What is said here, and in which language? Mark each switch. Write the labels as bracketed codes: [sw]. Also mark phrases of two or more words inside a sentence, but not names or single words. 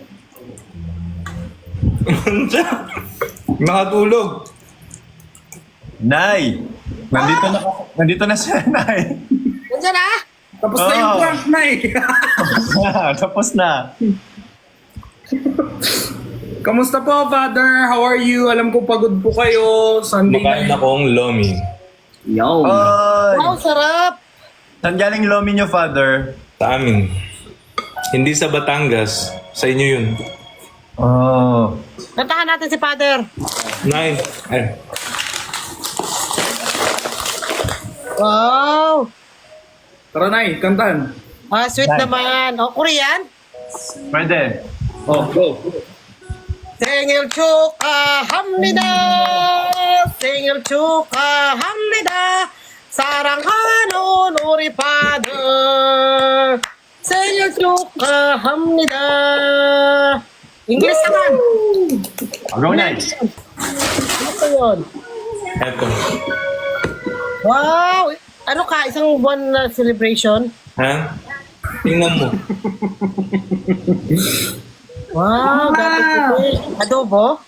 [tl] Nakatulog. Nay! Nandito na siya, Nay. Nandiyan na? Tapos na yung Oh. prank, Nay. Tapos na. Kamusta po, [en] Father? How are you? [tl] Alam ko pagod po kayo. Sunday Makain night. akong lomi. Yo. Oy! Wow, sarap. Saan galing lomi nyo, Father? Sa amin. Hindi sa Batangas. Sa inyo yun. Oh. Kantahan natin si Father. Nay. Wow. Tara, Nay. Kantahan. Ah, sweet Nice. naman. O, Korean? Pwede. Oh, go. [ko] 생일 축하합니다. 생일 축하합니다. 사랑하는 우리 father. 생일 축하합니다. [tl] English naman. Go, Nay. Ano po yun? Eto. Wow! Ano ka? Isang buwan na celebration? Ha? Tingnan mo. Wow! Dati puti. Adobo?